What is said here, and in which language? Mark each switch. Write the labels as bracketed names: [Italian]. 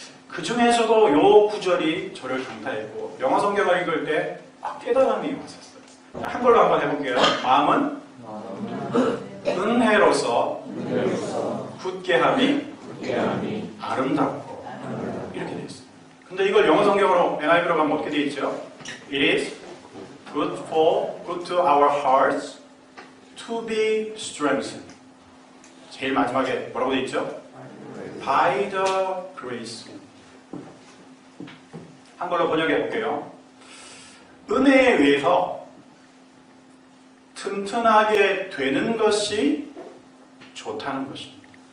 [Korean] 그 중에서도 요 구절이 저를 강타했고, 영어 성경을 읽을 때 깨달음이 왔었어요. 한글로 한번 해볼게요. 마음은 은혜로서 굳게 함이 아름답고, 이렇게 되어 있어요. 근데 이걸 영어 성경으로 NIV로 가면 어떻게 되어 있죠? [English] It is good to our hearts to be strengthened. [Korean] 제일 마지막에 뭐라고 되어 있죠? [English] By the grace. [Korean] 한글로 번역해 볼게요. 은혜에 의해서 튼튼하게 되는 것이 좋다는 것입니다.